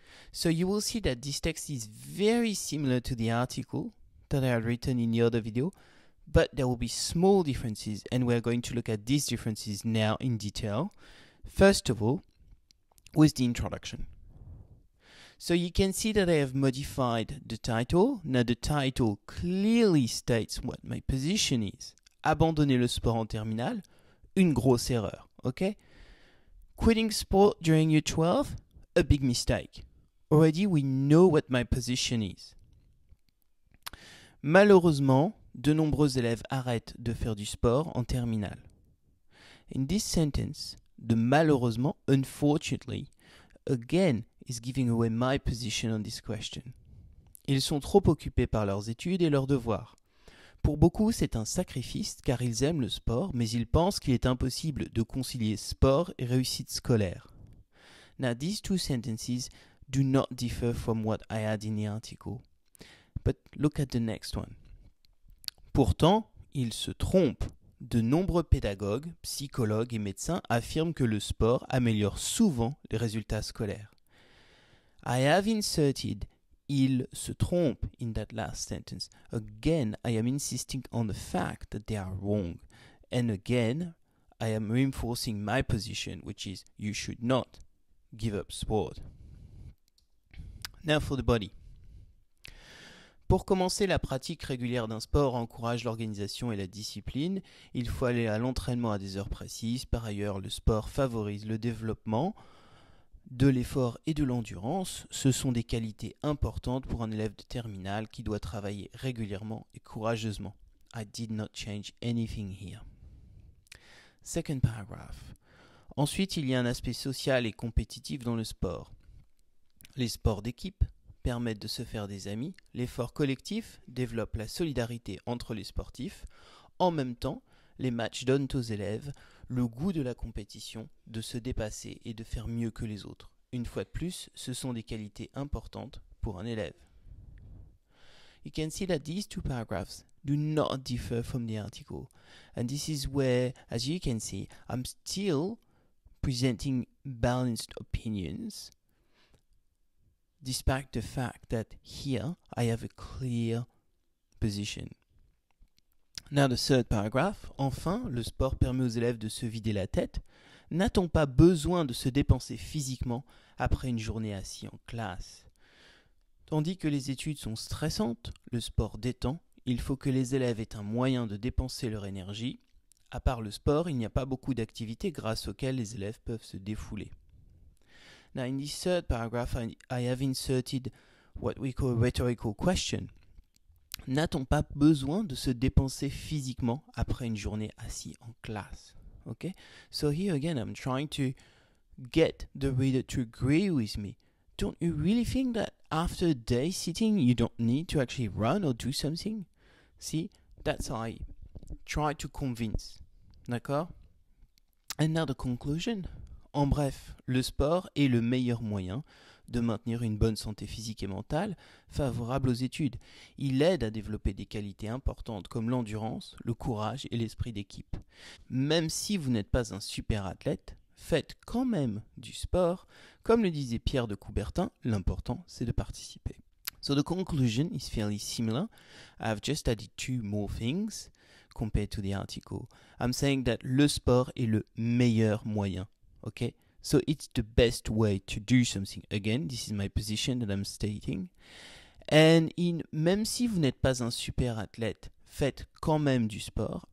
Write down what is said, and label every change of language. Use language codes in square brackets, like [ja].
[en] So you will see that this text is very similar to the article that I had written in the other video, but there will be small differences, and we're going to look at these differences now in detail. First of all, with the introduction. So you can see that I have modified the title. Now the title clearly states what my position is. [fr] Abandonner le sport en terminale, une grosse erreur, [en] okay? Quitting sport during year 12, a big mistake. Already we know what my position is. [fr] Malheureusement, de nombreux élèves arrêtent de faire du sport en terminale. [en] In this sentence, the malheureusement, unfortunately, again is giving away my position on this question. [fr] Ils sont trop occupés par leurs études et leurs devoirs. Pour beaucoup, c'est un sacrifice car ils aiment le sport, mais ils pensent qu'il est impossible de concilier sport et réussite scolaire. [en] Now, these two sentences do not differ from what I had in the article. But look at the next one. [fr] Pourtant, ils se trompent. De nombreux pédagogues, psychologues et médecins affirment que le sport améliore souvent les résultats scolaires. [en] I have inserted [fr] il se trompe [en] in that last sentence. Again, I am insisting on the fact that they are wrong. And again, I am reinforcing my position, which is you should not give up sport. Now for the body. [fr] Pour commencer, la pratique régulière d'un sport encourage l'organisation et la discipline. Il faut aller à l'entraînement à des heures précises. Par ailleurs, le sport favorise le développement de l'effort et de l'endurance. Ce sont des qualités importantes pour un élève de terminale qui doit travailler régulièrement et courageusement. [en] I did not change anything here. Second paragraph. [fr] Ensuite, il y a un aspect social et compétitif dans le sport. Les sports d'équipe permettent de se faire des amis. L'effort collectif développe la solidarité entre les sportifs. En même temps, les matchs donnent aux élèves le goût de la compétition, de se dépasser et de faire mieux que les autres. Une fois de plus, ce sont des qualités importantes pour un élève. [en] You can see that these two paragraphs do not differ from the article. And this is where, as you can see, I'm still presenting balanced opinions, despite the fact that here I have a clear position. Now the third paragraph. [fr] Enfin, le sport permet aux élèves de se vider la tête. N'a-t-on pas besoin de se dépenser physiquement après une journée assis en classe? Tandis que les études sont stressantes, le sport détend. Il faut que les élèves aient un moyen de dépenser leur énergie. À part le sport, il n'y a pas beaucoup d'activités grâce auxquelles les élèves peuvent se défouler. [en] Now, in this third paragraph, I have inserted what we call a rhetorical question. [fr] n'a-t-on pas besoin de se dépenser physiquement après une journée assis en classe? [en] Okay? So here again, I'm trying to get the reader to agree with me. Don't you really think that after a day sitting, you don't need to actually run or do something? See, that's how I try to convince. [fr] D'accord? [en] And now the conclusion. [fr] En bref, le sport est le meilleur moyen de maintenir une bonne santé physique et mentale favorable aux études. Il aide à développer des qualités importantes comme l'endurance, le courage et l'esprit d'équipe. Même si vous n'êtes pas un super athlète, faites quand même du sport. Comme le disait Pierre de Coubertin, l'important c'est de participer. [en] So the conclusion is fairly similar. I've just added 2 more things compared to the article. I'm saying that [fr] le sport est le meilleur moyen. [en] Okay? So it's the best way to do something. Again, this is my position that I'm stating. And [fr] même si vous n'êtes pas un super athlète, faites quand même du sport.